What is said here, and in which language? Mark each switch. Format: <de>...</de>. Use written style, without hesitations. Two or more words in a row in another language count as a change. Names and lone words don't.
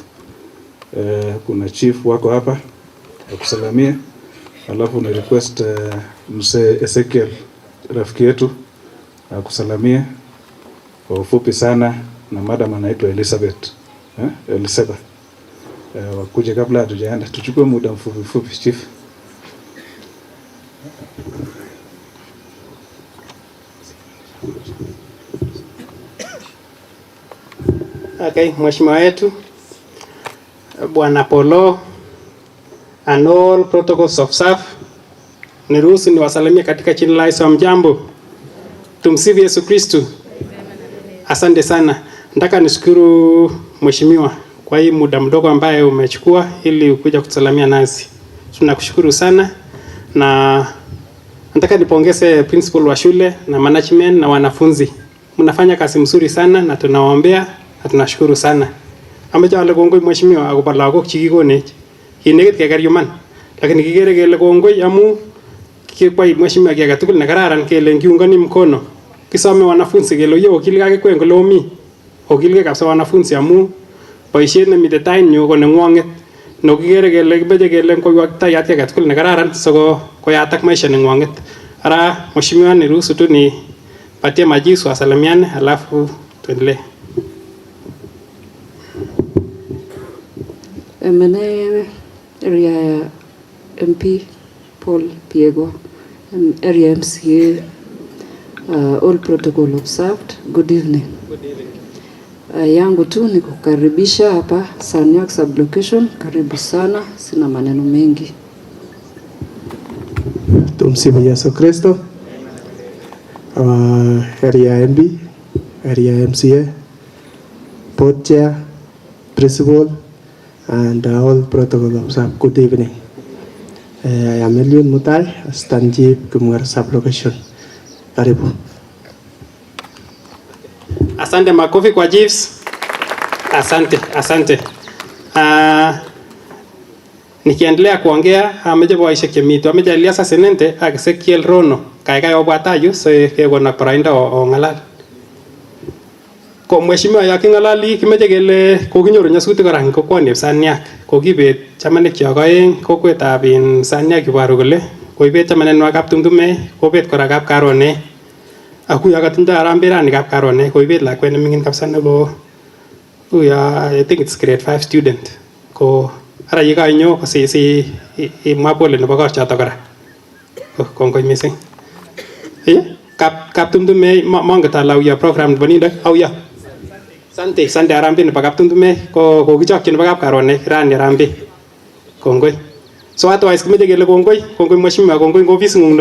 <sw>Kuna chief wako hapa akusalamia, alafu ni request mzee Ezekiel rafiki yetu akusalamia kwa ufupi sana, na madam anaitwa Elizabeth wakuje kabla hatujaenda, tuchukue muda mfupi chief. Okay, Mheshimiwa wetu Bwana Polo</sw> <en>and all protocols of staff,</en> <sw>niruhusu niwasalimie katika jina la Yesu. Mjambo, tumsifu Yesu Kristo. Asante sana. Nataka nishukuru Mheshimiwa kwa hii muda mdogo ambaye umechukua ili ukuja kutusalamia nasi. Tunakushukuru sana, na nataka nipongeze principal wa shule na management na wanafunzi. Mnafanya kazi mzuri sana na tunawaombea na tunashukuru sana.</sw> <kln>Amejale kongoi Mheshimiwa akobo lagok chikikonech. Kinekit kekeryuman, lakini kikere kele kongoi amu kikwai Mheshimiwa kiy agetugul ne kararan kele ngiungani mkono. Kisome wanafunzi kele yo okilgei kwen kole omi. Okilgei kabisa wanafunzi amu boisiet nemite tainyu ko nengwonget. No kikere kele kibeje kele koiwak tayat kiy agetugul ne kararan siko koyatak maisha nengwonget.</kln> <sw>Ara Mheshimiwa niruhusu tu ni patie majisu asalamiane alafu tuendelee.</sw> <en>Mene area MP Paul Piego, area MCA, all protocol observed. Good evening. Good evening.</en> <sw>Yangu tu ni kukaribisha hapa Sanyak sublocation. Karibu sana, sina maneno mengi. Tumsifu Yesu Kristo.</sw> <en>Area MB, area MCA, board chair, principal, and all protocol officers. Good evening. I am Eliud Mutai, Assistant Chief, Kumar Sub-Location.</en> <sw>Karibu. Asante, makofi kwa chiefs. Asante. Nikiendelea kuongea</sw> <kln>ameje boisiek chemito ameje Elias Senente ak Ezekiel Rono kaikai obwata yu se kekona paraindo ong'alal. Ko mheshimiwa ya kingalali kimeje kele kokinyoru nyasutik kora eng kokwani Saniak kokibet chamanik kyok aeng kokwetab Saniak kibaru kole koibet chamanenwa kaptumtume kobet kora kap Karone akuya katindo arambirani kap Karone koibet lakwet nemingin kabisa nebo</kln> <en>I think it's grade 5 student</en> <kln>ko ara yikainyo ko si imwa pole nebo kochoto kora kongoi missing kap tumtume monget ala uya program nebo nindo auya Sante arambe nebo kap tumtume ko kokichokchi nebo kap Karone rani arambe kongoi</kln> <en>so otherwise</en> <kln>kimeche kele kongoi mheshimiwa kongoi eng office ngung</kln>